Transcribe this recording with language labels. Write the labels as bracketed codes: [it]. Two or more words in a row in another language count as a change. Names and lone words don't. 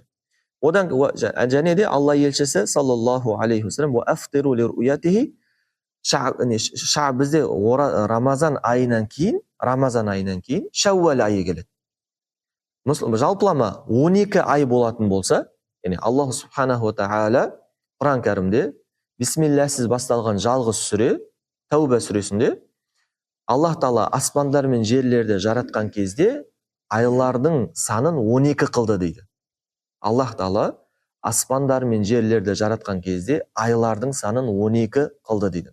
[kk] Одан және де Алла елшісі [ar] صلى الله عليه وسلم [kk] бізде Рамазан айынан кейін Шәуәл айы келеді. Жалпылама 12 ай болатын болса, [ar] الله سبحانه وتعالى [kk] Құран кәрімде бисмиллахсыз басталған жалғыз сүре, Тәуба сүресінде, Аллах Тағала аспандар мен жерлерді жаратқан кезде айлардың санын 12 қылды дейді. Аллах Тағала аспандар мен жерлерді жаратқан кезде айлардың санын 12 қылды дейді.